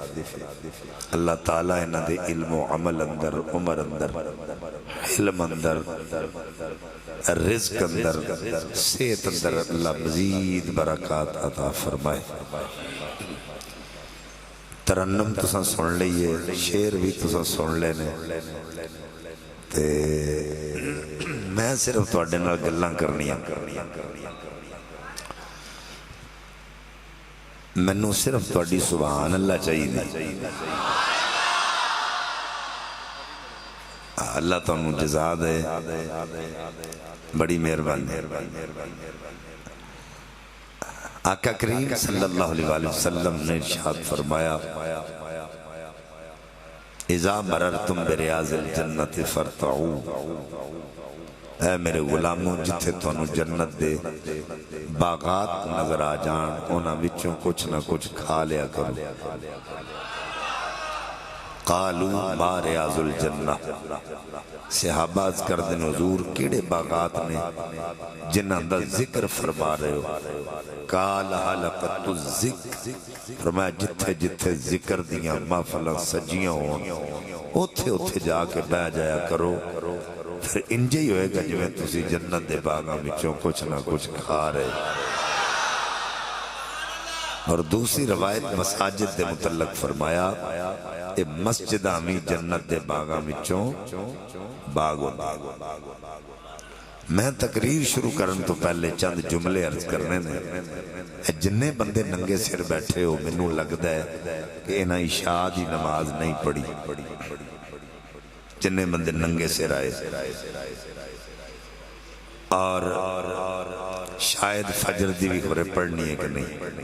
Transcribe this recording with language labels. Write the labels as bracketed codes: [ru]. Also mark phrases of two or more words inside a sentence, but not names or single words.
[pa] اللہ تعالیٰ انہاں دے علم و عمل اندر، عمر اندر، علم اندر، رزق اندر، صحت اندر اللہ مزید برکات عطا فرمائے۔ ترنم تساں سن لئیے، شعر بھی تساں سن لینے، تے میں صرف تواڈے نال گلاں کرنیاں، مینوں صرف تواڈی سبحان اللہ چاہیے۔ اللہ تانوں جزا دے، بڑی مہربانی۔ [ur] آقا کریم [ar] صلی اللہ علیہ وسلم [ur] نے ارشاد فرمایا، [ar] اذا مررتم بریاض الجنت فرتعو، [pa] اے میرے غلاموں جتھے تانوں جنت دے باغات نظر آ جان، انہاں وچوں کچھ نہ کچھ کھا لیا کرو۔ [ar] قالوا ما ریاض الجنہ، [pa] صحابہ عرض کر دیں حضور کیڑے باغات نے جنہاں دا ذکر فرما رہے ہو؟ [ar] قال حلقۃ الذکر، [pa] فرمایا جتھے جتھے ذکر دیاں محفلاں سجیاں ہوں اوتھے اوتھے جا کے بیٹھ جایا کرو، پھر انجے ہی ہوئے گا جو میں تسی جنت دے باغاں وچوں کچھ نہ کچھ کھا رہے۔ اور دوسری روایت مساجد دے متعلق فرمایا، اے مسجد آمی جنت دے باغاں وچوں باغ ہوندے۔ میں تقریر شروع کرن تو پہلے چند جملے عرض کرنے نے، جننے بندے ننگے سر بیٹھے ہو منوں لگدا ہے کہ انہاں عشاء دی نماز نہیں پڑھی، جننے بندے ننگے سر آئے، اور شاید فجر دی بھی خبریں پڑھنی ہے کہ نہیں۔